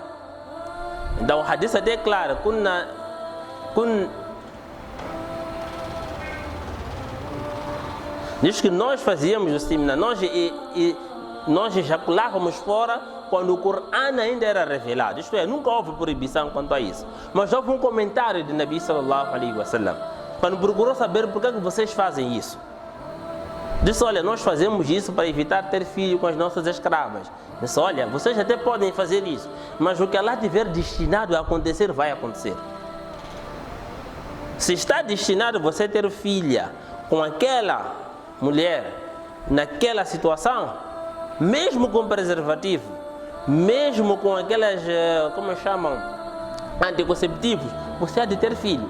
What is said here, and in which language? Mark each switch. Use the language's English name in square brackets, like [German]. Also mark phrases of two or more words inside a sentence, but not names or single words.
[Portuguese] Então o hadith até é claro, diz que nós fazíamos assim, nós ejaculávamos fora quando o Corão ainda era revelado. Isto é, nunca houve proibição quanto a isso. Mas houve um comentário de Nabi [Arabic] صلى الله عليه وسلم, [Portuguese] quando procurou saber por que vocês fazem isso. Disse, olha, nós fazemos isso para evitar ter filho com as nossas escravas. Disse, olha, vocês até podem fazer isso, mas o que Allah tiver destinado a acontecer, vai acontecer. Se está destinado você ter filha com aquela mulher naquela situação, mesmo com preservativo, mesmo com aquelas, como chamam, anticonceptivos, você há de ter filho.